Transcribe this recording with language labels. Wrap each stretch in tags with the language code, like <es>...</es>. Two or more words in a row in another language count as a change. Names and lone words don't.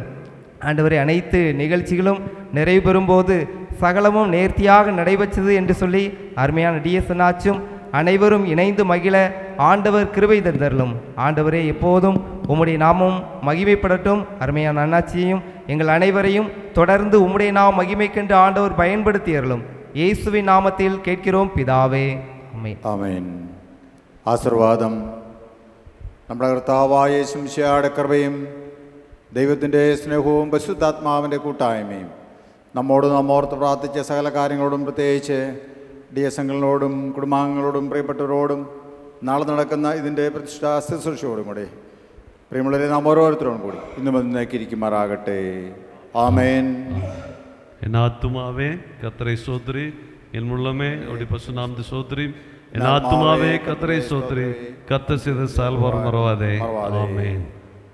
<ta>ஆண்டவரே, அனைத்து நிகழ்ச்சிகளும் நிறைவு பெறும்போது சகலமும் நேர்த்தியாக நடைபெற்றது என்று சொல்லி அருமையான டிஎஸ்என் ஆச்சும் அனைவரும் இணைந்து மகிழ ஆண்டவர் கிருபை தந்தருளும். ஆண்டவரே, எப்போதும் உம்முடைய நாமம் மகிமைப்படட்டும். அருமையான அண்ணாச்சியையும் எங்கள் அனைவரையும் தொடர்ந்து உம்முடைய நாமம் மகிமைக்கென்று ஆண்டவர் பயன்படுத்தி அருளும். இயேசுவின் நாமத்தில் கேட்கிறோம்</ta> <ml>പിതാവേ. ആമേൻ. ആമേൻ. ആശീർവാദം നമ്മുടെ കർത്താവായ യേശുമിശിഹായുടെ കൃപയും ദൈവത്തിൻ്റെ സ്നേഹവും പരിശുദ്ധാത്മാവിൻ്റെ കൂട്ടായ്മയും നമ്മോർത്ത് പ്രാർത്ഥിച്ച സകല കാര്യങ്ങളോടും, പ്രത്യേകിച്ച് DSങ്ങളോടും കുടുംബാംഗങ്ങളോടും പ്രിയപ്പെട്ടവരോടും നാളെ നടക്കുന്ന ഇതിൻ്റെ പ്രതിഷ്ഠാ ശുശ്രൂഷയോടും കൂടി പ്രിയമുള്ളവരെ നാം ഓരോരുത്തരോടും കൂടി ഇന്നും എന്നേക്കിരിക്കുമാറാകട്ടെ. ആമേൻ.</ml> <ta>என் ஆத்துமாவே கர்த்தரை ஸ்தோத்திரி, என் உள்ளமே அவருடைய பரிசுநாமத்தை ஸ்தோத்திரி. என் ஆத்துமாவே கர்த்தரை ஸ்தோத்திரி, கர்த்தர் செய்த செயல்பாடு மறவாதே. ஆமென்.</ta>